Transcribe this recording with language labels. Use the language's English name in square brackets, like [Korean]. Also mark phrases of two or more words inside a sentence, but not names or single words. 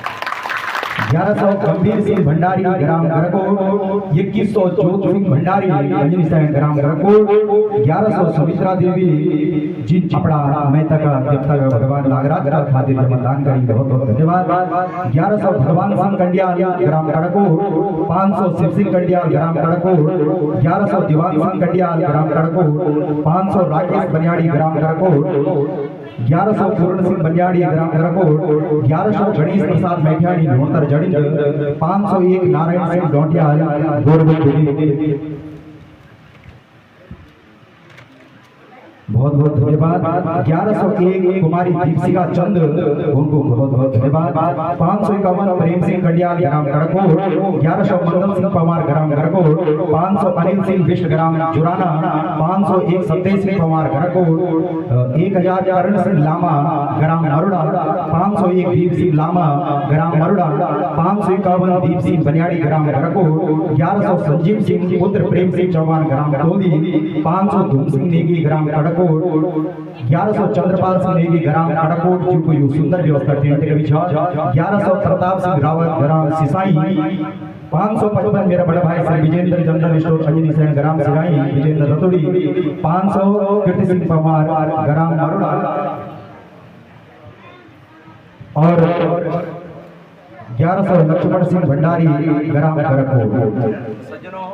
[Hindi] 1100 गंभीर सिंह भंडारी ग्राम घरकोट, 2100 जोत सिंह भंडारी अंजनी सैन ग्राम घरकोट, 1100 सुमित्रा देवी जिन अपना मेहता का देवता भगवान नागराज का खातिर दान करी बहुत बहुत धन्यवाद। 1100 भगवान सिंह कंडियाल ग्राम घरकोट, 500 शिव सिंह कंडियाल ग्राम घरकोट, 1100 दीवान सिंह कंडियाल ग्राम घरकोट, 500 राकेश बनियाड़ी ग्राम घरकोट, 1100 पूर्ण सिंह बनियाड़ी ग्राम घरकोट, 1100 गणेश प्रसाद मैठियाड़ी लोणतर जड़िंज, 501 नारायण सिंह डोंटियाल गोरबुल। बहुत बहुत धन्यवाद। 1101 कुमारी दीपशिका चंद उनको बहुत बहुत धन्यवाद। 551 प्रेम सिंह कंडियाल ग्राम घरकोट, 1100 मंगल सिंह पवार ग्राम घरकोट, 500 अनिल सिंह विश्व ग्राम जुराना, 501 सतेज सिंह पवार घरकोट, 1000 करण सिंह लामा ग्राम मरुड़ा, 501 दीप सिंह लामा ग्राम मरुड़ा, 551 दीप सिंह बनियाड़ी ग्राम घरकोट, 1100 संजीव सिंह पुत्र प्रेम सिंह चौहान ग्राम टोली, 500 धूम सिंह नेगी ग्राम खड़कोट, 1100 चंद्रपाल सिंह नेगी ग्राम खड़कोट जिनको यो सुंदर व्यवस्था टेंट के बीच, 1100 प्रताप सिंह रावत ग्राम सिसाई, 555 मेरा बड़ा भाई श्री विजेंद्र जनरल स्टोर अंजनी सैन ग्राम सिराई विजेंद्र रतोड़ी, 500 कीर्ति सिंह पवार ग्राम मरुड़ा और 1100 लक्ष्मण सिंह भंडारी ग्राम घरकोट।